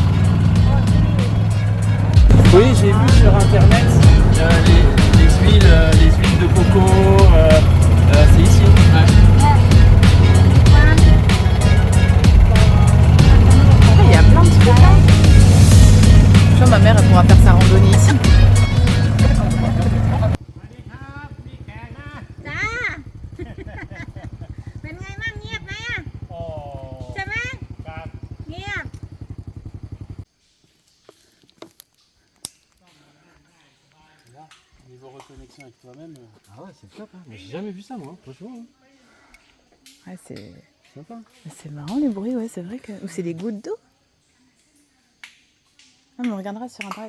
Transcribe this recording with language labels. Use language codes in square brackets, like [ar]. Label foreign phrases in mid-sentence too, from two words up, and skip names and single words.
[fr] Oui, j'ai vu sur internet les huiles de coco. C'est ici. Ah, il y a plein de trucs là. Je crois que ma mère, elle pourra faire sa randonnée ici. [th] จ้า เป็นไงบ้างเงียบไหมอ่ะใช่ไหมเงียบ [fr] Là, niveau reconnexion avec toi-même, Ah ouais, c'est top. Hein. Mais j'ai jamais vu ça, moi, franchement. Hein. Ouais, c'est Sympa. marrant les bruits, ouais, c'est vrai que. Ou c'est des gouttes d'eau. Ah, mais on regardera sur internet.